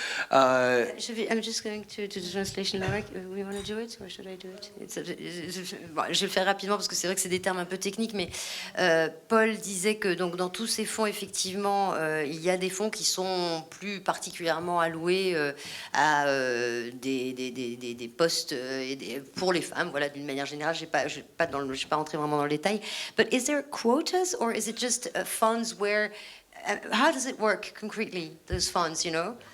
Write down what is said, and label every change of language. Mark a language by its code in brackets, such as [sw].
[en] I'm just going to the translation. We want to do it, or should I do it? [fr] Bon, je vais le faire rapidement parce que c'est vrai que c'est des termes un peu techniques, mais Paul disait que donc dans tous ces fonds, effectivement, il y a des fonds qui sont plus particulièrement alloués à des postes pour les femmes. Voilà, d'une manière générale, je ne vais pas rentrer vraiment dans le détail. [en] But is there quotas, or is it just funds where? How does it work concretely, those funds, you know?